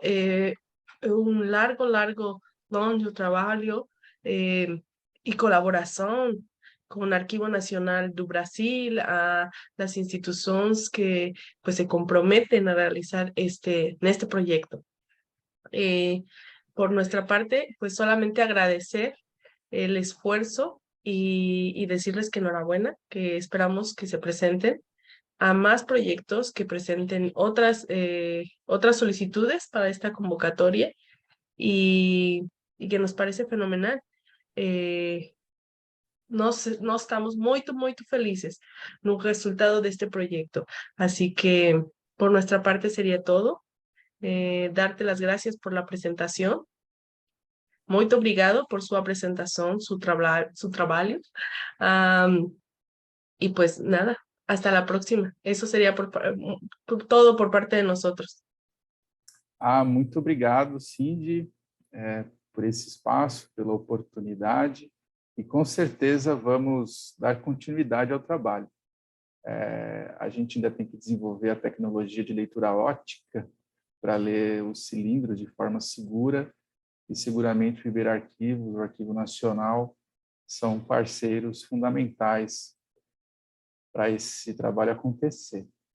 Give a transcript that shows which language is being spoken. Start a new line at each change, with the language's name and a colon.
Portuguese: É largo, longo trabalho e colaboração com o Arquivo Nacional do Brasil, as instituições que pues, se comprometem a realizar neste projeto.
Spanish: Por nuestra parte, pues solamente agradecer el esfuerzo y decirles que enhorabuena, que esperamos que se presenten a más proyectos, que presenten otras solicitudes para esta convocatoria y que nos parece fenomenal.
Portuguese: Nós estamos muito, muito felizes no resultado deste proyecto.
Spanish: Así que por nuestra parte sería todo. Darte las gracias por la presentación.
Portuguese: Muito obrigado por sua apresentação, su trabalho.
Spanish: Y pues nada, hasta la próxima. Eso sería todo por parte de nosotros.
Portuguese: Muito obrigado, Cindy. por esse espaço, pela oportunidade, e com certeza vamos dar continuidade ao trabalho. A gente ainda tem que desenvolver a tecnologia de leitura óptica para ler os cilindros de forma segura, e seguramente o Iberarquivos, o Arquivo Nacional, são parceiros fundamentais para esse trabalho acontecer.